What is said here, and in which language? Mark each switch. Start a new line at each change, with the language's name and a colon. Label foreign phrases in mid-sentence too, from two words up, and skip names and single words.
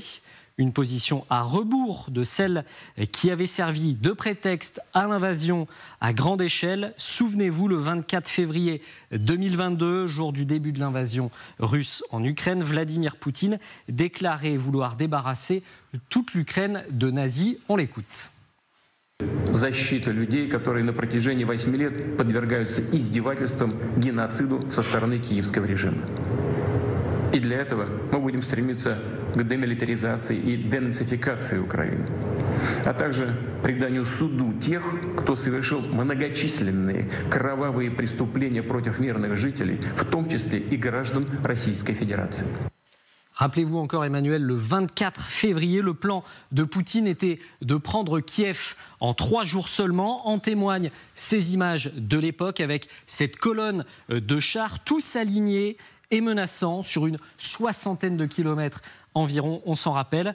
French: Une position à rebours de celle qui avait servi de prétexte à l'invasion à grande échelle. Souvenez-vous, le 24 février 2022, jour du début de l'invasion russe en Ukraine, Vladimir Poutine déclarait vouloir débarrasser toute l'Ukraine de nazis. On l'écoute.
Russian: Защита людей, которые на протяжении 8 лет подвергаются издевательствам, геноциду со стороны киевского режима. И для этого мы будем стремиться к демилитаризации и денацификации Украины, а также преданию суду тех, кто совершил многочисленные кровавые преступления против мирных жителей, в том числе и граждан Российской Федерации.
French: Rappelez-vous encore, Emmanuel, le 24 février, le plan de Poutine était de prendre Kiev en 3 jours seulement. En témoignent ces images de l'époque avec cette colonne de chars, tous alignés et menaçants sur une 60aine de kilomètres environ, on s'en rappelle.